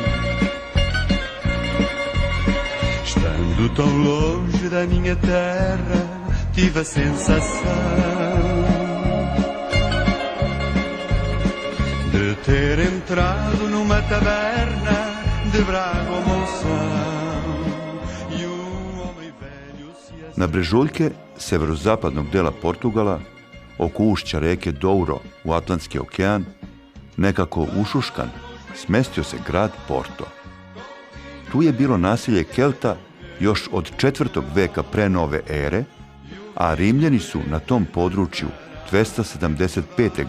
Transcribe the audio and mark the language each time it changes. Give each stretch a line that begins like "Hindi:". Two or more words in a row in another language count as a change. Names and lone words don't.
Portuguese: Estando tão longe da minha terra, tive a sensação de ter entrado numa taberna de Braga ou Monção. E homem velho se...
Serbian: Na brežuljke severozapadnog dela Portugala, oko ušća reke Douro u Atlantski okean, nekako ušuškan, smestio se grad Porto. Tu je bilo naselje Kelta još od 4. veka pre nove ere, a Rimljani su na tom području 275.